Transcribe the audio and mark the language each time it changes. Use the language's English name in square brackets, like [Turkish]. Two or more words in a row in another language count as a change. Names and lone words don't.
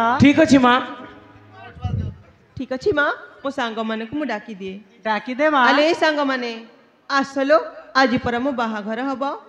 [Odia] ଠିକ ଅଛି ମା [Bangla] ঠিক আছে মা [Odia] ମୋ ସାଙ୍ଗମାନଙ୍କୁ ମୁଁ ଡାକି ଦିଏ ଡାକିଦେ ମା ଆଲେ ଏ ସାଙ୍ଗମାନେ ଆସଲୋ ଆଜି ପରା ମୋ ବାହାଘର ହବ